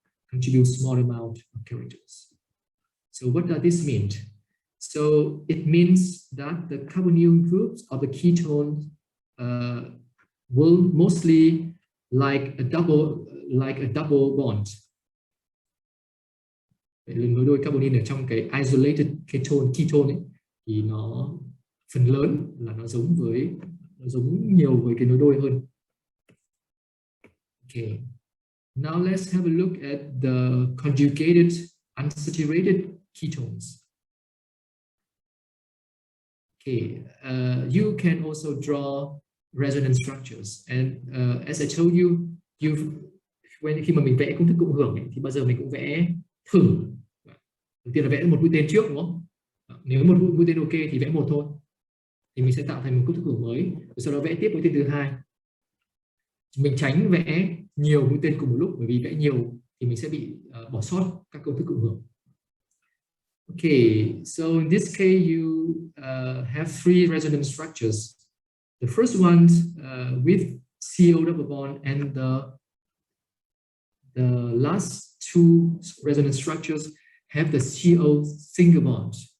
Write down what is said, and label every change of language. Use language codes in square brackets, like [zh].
[en] Contribute small amount of characters. So what does this mean? So it means that the carbonyl groups of the ketone will mostly like a double bond. [vi] Nối đôi carbonyl ở trong cái isolated ketone ấy, thì nó phần lớn là nó giống nhiều với cái nối đôi hơn. [en] Okay. Now let's have a look at the conjugated unsaturated ketones. Okay, you can also draw resonance structures, and as I told you, [vi] khi mà mình vẽ công thức cộng hưởng ấy, thì bao giờ mình cũng vẽ thử. Đầu tiên là vẽ một mũi tên trước, đúng không? Nếu một mũi tên ok thì vẽ một thôi, thì mình sẽ tạo thành một công thức cộng mới, rồi sau đó vẽ tiếp mũi tên thứ hai. Mình tránh vẽ nhiều mũi tên cùng một lúc, bởi vì vẽ nhiều thì mình sẽ bị bỏ sót các công thức cộng hưởng. [en] Okay, so in this case you have three resonance structures. The first one with CO double bond, and the last two resonance structures have the CO single bond.